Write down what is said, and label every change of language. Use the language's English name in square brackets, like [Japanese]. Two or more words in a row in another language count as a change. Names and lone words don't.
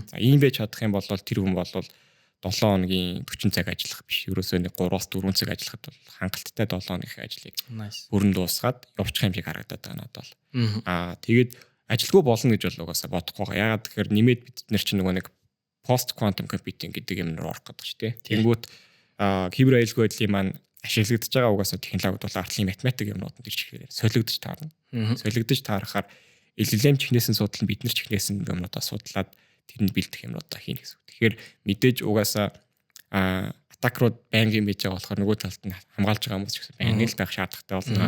[Mongolian] За ийм байж чадах юм бол тэр хүн бол 7 хоногийн 40 цаг ажиллах биш. Ерөөсөө нэг 3-4 цаг ажиллахад бол хангалттай 7 хоногийн ажлыг бүрэн дуусгаад явчих юм шиг харагдаад байгаа надад бол. Тэгээд ажилгүй болно гэж бол угаасаа бодохгүй. Ягаад гэхээр нэмээд бид нар чинь нөгөө нэг [English] post quantum computing [Mongolian] гэдэг юм руу орох гэдэг ч тийм. Тэнгүүт кибер аюулгүй байдлын маань ашиглагдж байгаа угаасаа технологид бол артлын математик юмнууд нь ирж солигдож таарна. Солигдож таарахаар LLM чихнээс нь судална, бид нар чихнээс нь юмнуудаа судлаад тэрэнд бэлдэх юмнуудаа хийнэ гэсэн үг. Тэгэхээр мэдээж угаасаа атакрууд байнгын байж байгаа болохоор нөгөө талд нь хамгаалж байгаа хүмүүс ч гэсэн байнгын л байх шаардлагатай болно.